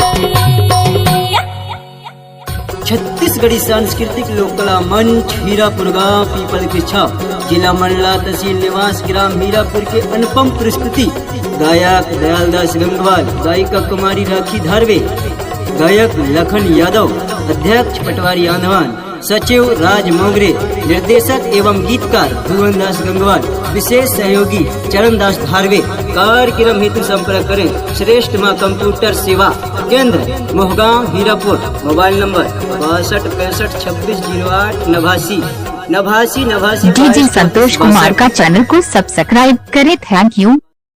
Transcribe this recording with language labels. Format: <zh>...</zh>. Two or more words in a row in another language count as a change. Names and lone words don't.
<hi>छत्तीसगढ़ी सांस्कृतिक लोक कला मंच मीरापुर गांव पीपल के छाप जिला मंडला तहसील निवास ग्राम मीरापुर के अनुपम प्रस्तुति गायक दयालदास गंगवाल, गायिका कुमारी राखी धारवे, गायक लखन यादव, अध्यक्ष पटवारी आंधवान, सचिव राज मोगरे, निर्देशक एवं गीतकार भुवनदास गंगवार, विशेष सहयोगी चरणदास धारवे। कार्यक्रम हेतु संपर्क करें श्रेष्ठ मां कंप्यूटर सेवा केंद्र, मोहगांव, हीरापुर। मोबाइल नंबर 62 65 26 08 89 डीजे संतोष कुमार का चैनल को सब्सक्राइब करें।</hi> <en>thank you.</en>